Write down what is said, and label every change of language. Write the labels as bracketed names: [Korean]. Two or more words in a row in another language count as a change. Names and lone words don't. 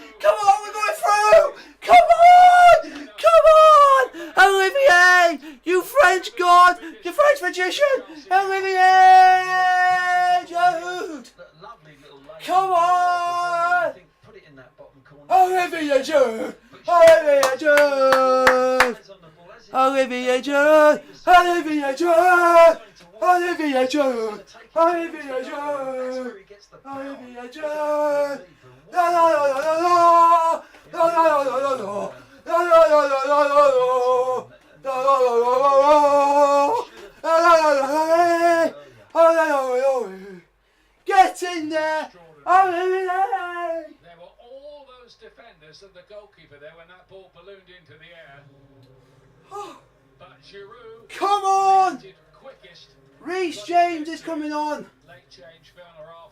[English] Come on, we're going through! Come on! Come on! Olivier! You French god! You French magician! Olivier! Jude! Lovely little lane. Come on! Put it in that bottom corner. Olivier Jude! Olivier Jude! Olivier Jude! Olivier Jude! Olivier Jude! Olivier Jude! Olivier Jude! No, no, no, no, no, no, no, no, no, no, no. No, no, no, no, no, no, no. No, no, no, no, no, no. No, no, no, no, no. Oh, no, no, no, no. Get in there! Olivier! There were all those defenders and the goalkeeper there when that ball ballooned into the air. But Giroud Come on! reacted quickest. Reece James is coming on. Late change, Werner off.